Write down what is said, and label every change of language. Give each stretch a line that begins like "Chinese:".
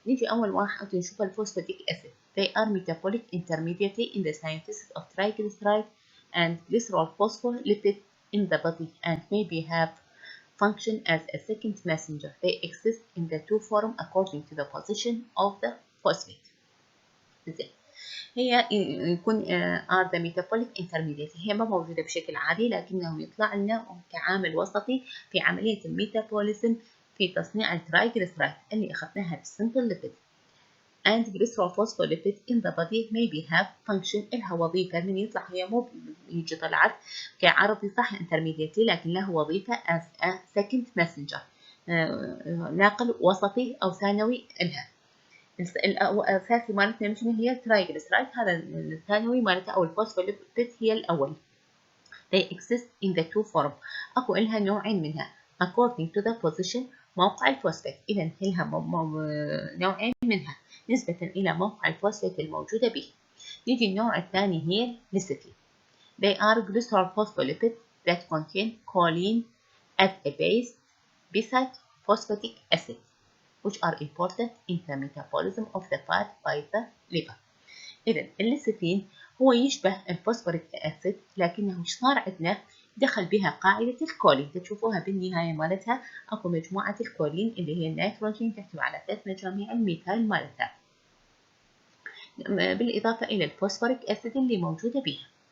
Arabic: نيجي أول واحد نشوف الفوسفاتيك أسيد.
English: They are metabolic intermediate in the synthesis of triglyceride and glycerol phospholipid in the body and maybe have function as a second messenger. They exist in the two form according to the position of the phosphate.
Arabic: زين. هي يكون
English: are the metabolic intermediate.
Arabic: هي ما موجودة بشكل عادي لكنه يطلع لنا كعامل وسطي في عملية الميتابوليزم في تصنيع الترايجليسرايد اللي أخذناها بالسمبل ليبيد.
English: and glycerol phospholipid in the body maybe have function
Arabic: لها وظيفة. من يطلع هي مو يجي طلعت كعرضي صح intermediate لكن له وظيفة
English: as a second messenger
Arabic: ناقل وسطي أو ثانوي لها. الأساسي مالتنا مش هي الترايجليسرايد. هذا الثانوي مالتها أو الفوسفوليبيد هي الأول.
English: They exist in the two form.
Arabic: أكو إلها نوعين منها
English: according to the position
Arabic: موقع الفوسفات. إذا إلها نوعين منها نسبة إلى موقع الفوسفات الموجودة به. نيجي النوع الثاني هي الليسيثين.
English: They are glycerol phospholipids that contain choline as a base beside phosphatic acid which are important in the metabolism of the fat by the liver.
Arabic: إذا الليسيثين هو يشبه الفوسفوريك أسيد لكنه ايش صار عندنا؟ دخل بها قاعدة الكولين. تشوفوها بالنهاية مالتها أكو مجموعة الكولين اللي هي النيتروجين تحتوي على 3 مجاميع الميثايل مالتها بالإضافة إلى الفوسفوريك أسيد اللي موجودة بها.